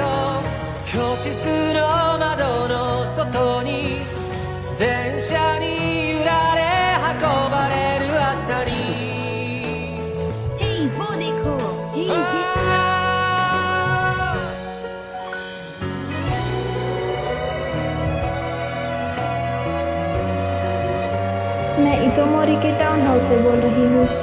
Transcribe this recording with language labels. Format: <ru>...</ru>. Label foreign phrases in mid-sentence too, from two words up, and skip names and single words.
<ja>教室の窓の外に電車に揺られ運ばれる朝に</ja> <hi>Hey, वो देखो। मैं इतोमोरी के टाउन हाउस से बोल रही हूँ।</hi>